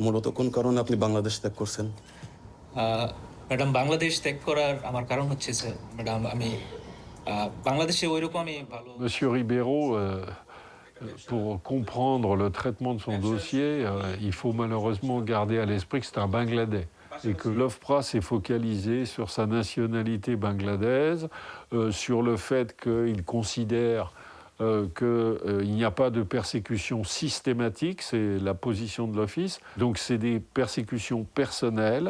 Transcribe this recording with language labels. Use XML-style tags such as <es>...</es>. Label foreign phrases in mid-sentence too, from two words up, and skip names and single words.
<bn>মূলত কোন কারণে আপনি বাংলাদেশ ত্যাগ করছেন? ম্যাডাম বাংলাদেশ ত্যাগ করার আমার কারণ হচ্ছে স্যার ম্যাডাম আমি বাংলাদেশে ওইরকম আমি ভালো</bn> <fr>Monsieur Ribeiro, pour comprendre le traitement de son dossier, il faut malheureusement garder à l'esprit que c'est un Bangladais et que l'OFPRA s'est focalisé sur sa nationalité bangladaise, sur le fait qu'il considère qu'il n'y a pas de persécution systématique, c'est la position de l'Office, donc c'est des persécutions personnelles.</fr>